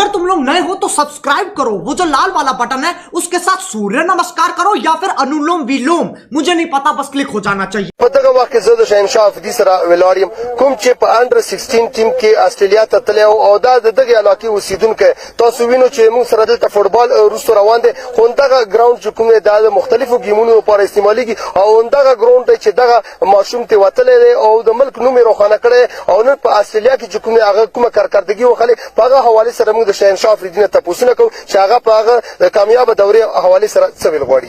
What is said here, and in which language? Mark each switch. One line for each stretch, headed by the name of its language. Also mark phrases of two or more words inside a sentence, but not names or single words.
Hindi: तुम लोग नए हो तो सब्सक्राइब करो, वो जो लाल वाला बटन है उसके साथ सूर्य नमस्कार करो या फिर अनुलोम विलोम, मुझे नहीं पता, बस क्लिक हो जाना चाहिए। पता वाकई
Pashto: زه د شهنشاه افریدي سره ولاړ یم کوم چې په انډر 16 ټیم کې استرالیا ته تللی او دا د دغې علاقې اوسېدونکی تاسو وینو چې موږ سره دلته فوټبال وروسته روان دی خو همدغه ګراونډ چې کوم دی دا د مختلفو ګیمونو لپاره استعمالیږي او همدغه ګراونډ دی چې دغه ماشوم ترې وتلی دی او د ملک نوم یې روښانه کړی او نن په استرالیا کې چې کوم دی هغه کومه کارکردګي وښلې په هغه حوالې سره موږ د شهنشاه افریدي نه تپوسونه کوو چې هغه په هغه د کامیابه دورې حوالې سره څه ویل غواړي.